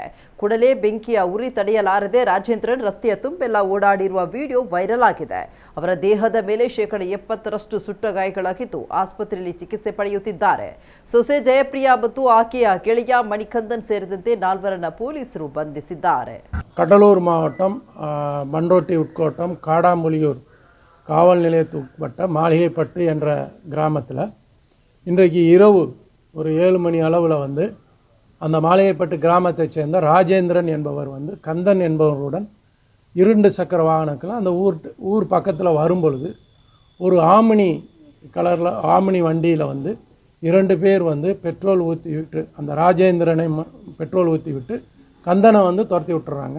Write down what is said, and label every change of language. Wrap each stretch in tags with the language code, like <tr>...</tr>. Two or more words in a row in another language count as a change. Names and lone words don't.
<kn>ಕೂಡಲೇ ಬೆಂಕಿಯ ಉರಿ ತಡೆಯಲಾರದೆ ರಾಜೇಂದ್ರನ್ ರಸ್ತೆಯ ತುಂಬೆಲ್ಲ ಓಡಾಡಿರುವ ವಿಡಿಯೋ ವೈರಲ್ ಆಗಿದೆ. ಅವರ ದೇಹದ ಮೇಲೆ 70% ಸುಟ್ಟ ಗಾಯಗಳಾಗಿದ್ದು ಆಸ್ಪತ್ರೆಯಲ್ಲಿ ಚಿಕಿತ್ಸೆ ಪಡೆಯುತ್ತಿದ್ದಾರೆ. ಸೊಸೆ ಜಯಪ್ರಿಯ ಮತ್ತು ಆಕೆಯ ಗೆಳೆಯ ಮಣಿಕಂದನ್ ಸೇರಿದಂತೆ 4 ಪೊಲೀಸರು ಬಂಧಿಸಿದ್ದಾರೆ.</kn> <ta>கடலூர் மாவட்டம் பண்ருட்டி உட்கோட்டம் காடாம்புலியூர் காவல் நிலையத்துக்குட்பட்ட மாளிகைப்பட்டு என்ற கிராமத்தில் இன்றைக்கு இரவு ஒரு 7 மணி அளவில் அந்த மாளிகைப்பட்டு கிராமத்தைச் சேர்ந்த ராஜேந்திரன் என்பவர் கந்தன் என்பவருடன் 2 சக்கர வாகனத்தில் அந்த ஊர் பக்கத்தில் வரும்பொழுது ஒரு ஆமினி கலரில் ஆமினி வண்டியில் 2 பேர் பெட்ரோல் ஊற்றி விட்டு அந்த ராஜேந்திரனை பெட்ரோல் ஊற்றி விட்டு கந்தனை துரத்தி விட்டுறாங்க.</ta>